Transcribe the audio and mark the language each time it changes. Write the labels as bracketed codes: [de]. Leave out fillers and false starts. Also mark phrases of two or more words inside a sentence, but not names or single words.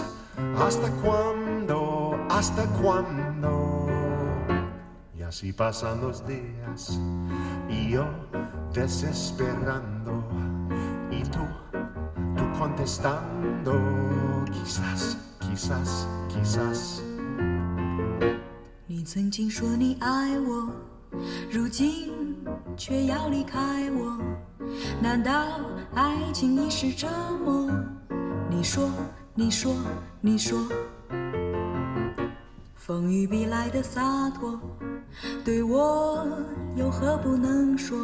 [es] ¿Hasta cuándo? Y así pasan los días y yo desesperando y tú contestando, quizás. [zh] 你曾经说你爱我， 如今却要离开我，难道爱情已是折磨？你说，你说，你说，风雨必来的洒脱，对我有何不能说？